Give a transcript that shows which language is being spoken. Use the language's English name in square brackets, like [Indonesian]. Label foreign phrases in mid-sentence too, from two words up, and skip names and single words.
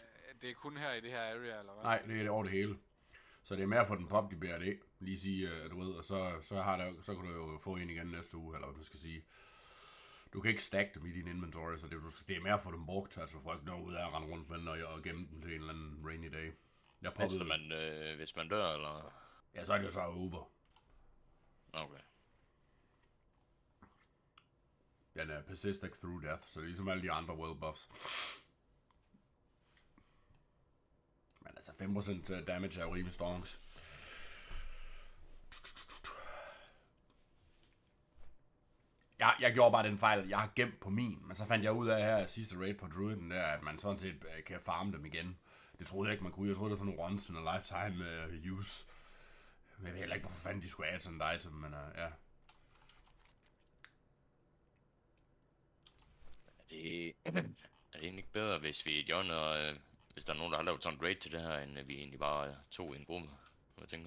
[Danish] det er kun her i det her area, eller hvad? Nej, det er det over det hele. Så det er mere for den pop, de BRD. Lige sige, du ved, og så kan du jo få en igen næste uge, eller hvad man skal sige. Du kan ikke stack dem i din inventory, så det er mere for dem brugt. Altså for ikke noget ud af at rende rundt med den og gemme den til en eller anden [English] rainy day. [Danish] Hvis man dør, eller? Ja, så er det jo så over. Okay. Den er [English] persistent through death, [Danish] så det er ligesom alle de andre [English] world buffs. [Danish] Men altså 5% damage er jo rimelig stonks. Jeg gjorde bare den fejl, jeg har gemt på min, men så fandt jeg ud af her sidste raid på Druiden der, at man sådan set kan farme dem igen. Det troede jeg ikke, man kunne. Jeg troede, det var sådan en [English] once in a lifetime use. [Danish] Men jeg ved heller ikke, hvorfor fanden de skulle add sådan et item, men ja. Er det egentlig ikke bedre, hvis vi joiner, hvis der er nogen, der har lavet sådan en raid til det her, end vi egentlig bare to i en gruppe? Hvad tænker du?